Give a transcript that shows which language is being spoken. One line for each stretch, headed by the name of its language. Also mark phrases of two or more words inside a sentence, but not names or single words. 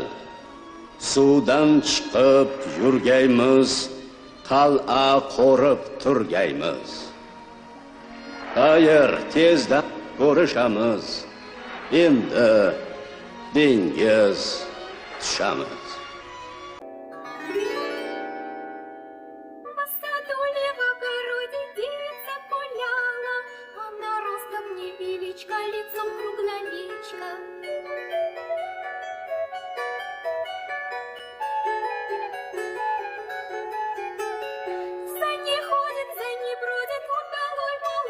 Uzbek: Suvdan chiqib yurgaymiz, qal'a qo'rib turgaymiz. Xayr, tezda ko'rishamiz. Endi dengiz tushamiz.
Russian: Лицом круглоличка. За ней ходит, за ней бродит удалой молодчик.